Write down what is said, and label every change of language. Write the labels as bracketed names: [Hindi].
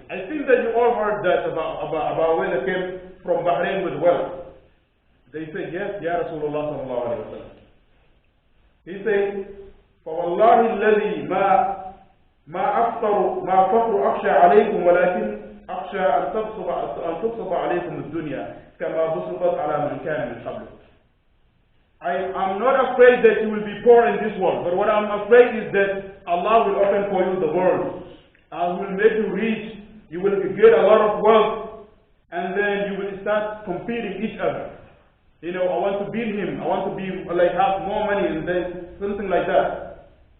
[English] I think that you all heard that about Abu Ubaidah came from Bahrain with wealth. They said, yes, Ya Rasulullah sallallahu alayhi wa sallam. He said, [Arabic] فوالله الذي ما فقر أخشى عليكم ولكن أخشى أن تبسط عليكم الدنيا كما بسطت على من كان من قبلكم. [English] I'm not afraid that you will be poor in this world, but what I'm afraid is that Allah will open for you the world and will make you rich. You will get a lot of wealth, and then you will start competing each other. I want to beat him. I want to be have more money, and then something like that.